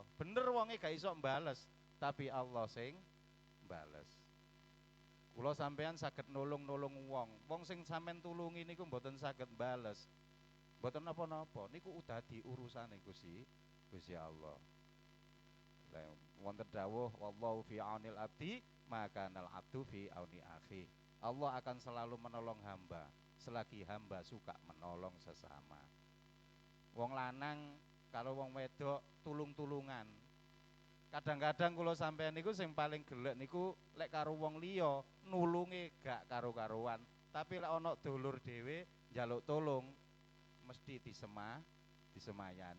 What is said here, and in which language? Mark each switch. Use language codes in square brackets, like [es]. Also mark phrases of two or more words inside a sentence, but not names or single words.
[jv] Bener wonge gak iso mbales, tapi Allah sing mbales. Kula sampeyan saged nulung-nulung wong. Wong sing sampeyan tulungi niku mboten saged mbales. Mboten napa-napa, niku udah diurusane Gusti Allah. Lah wonten dawuh [ar] wallahu fi aunil abdi, maka nal abdu fi auni akhi. [id] Allah akan selalu menolong hamba selagi hamba suka menolong sesama. [jv] Wong lanang kalau wong wedok tulung-tulungan. Kadang-kadang kula sampean niku sing paling gelek niku lek karo wong liya nulunge gak karo-karuan, tapi lek ana dulur dhewe njaluk tolong mesti disemayani.